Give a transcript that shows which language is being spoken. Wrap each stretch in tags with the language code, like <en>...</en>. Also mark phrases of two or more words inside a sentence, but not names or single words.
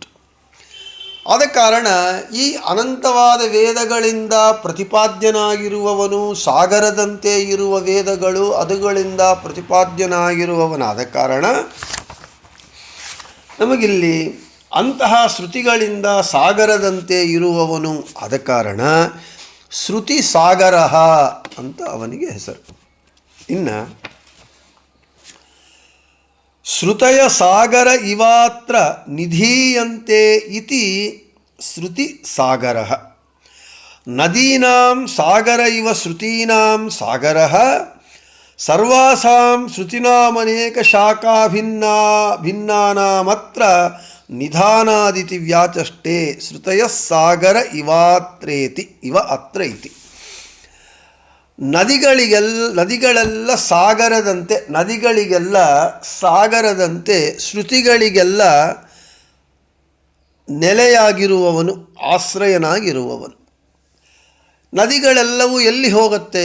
<kn>ಆದ ಕಾರಣ ಈ ಅನಂತವಾದ ವೇದಗಳಿಂದ ಪ್ರತಿಪಾದ್ಯನಾಗಿರುವವನು, ಸಾಗರದಂತೆ ಇರುವ ವೇದಗಳು ಅದುಗಳಿಂದ ಪ್ರತಿಪಾದ್ಯನಾಗಿರುವವನಾದ ಕಾರಣ ನಮಗಿಲ್ಲಿ ಅಂತಹ ಶ್ರುತಿಗಳಿಂದ ಸಾಗರದಂತೆ ಇರುವವನು ಆದ ಕಾರಣ ಶ್ರುತಿ ಸಾಗರ ಅಂತ ಅವನಿಗೆ ಹೆಸರು.</kn> <sa>ಇನ್ನು ಶ್ರುತಯ ಸಾಗರ ಇವಾತ್ರ ನಿಧೀಯಂತೆ ಇತಿ ಶ್ರುತಿ ಸಾಗರ. ನದೀನಾಂ ಸಾಗರ ಇವ ಶ್ರುತೀನಾಂ ಸಾಗರ. ಸರ್ವಾಸಾಂ ಶ್ರುತೀನಾಮನೇಕ ಶಾಖಾ ಭಿನ್ನಾನಾಮತ್ರ ನಿಧಾನಾದಿತಿ ವ್ಯಾಚಷ್ಟೇ ಶ್ರುತಯ ಸಾಗರ ಇವಾತ್ರೇತಿ ಇವ ಅತ್ರ ಇತಿ.</sa> <kn>ನದಿಗಳೆಲ್ಲ ಸಾಗರದಂತೆ, ನದಿಗಳಿಗೆಲ್ಲ ಸಾಗರದಂತೆ ಶ್ರುತಿಗಳಿಗೆಲ್ಲ ನೆಲೆಯಾಗಿರುವವನು, ಆಶ್ರಯನಾಗಿರುವವನು. ನದಿಗಳೆಲ್ಲವೂ ಎಲ್ಲಿ ಹೋಗುತ್ತೆ?</kn>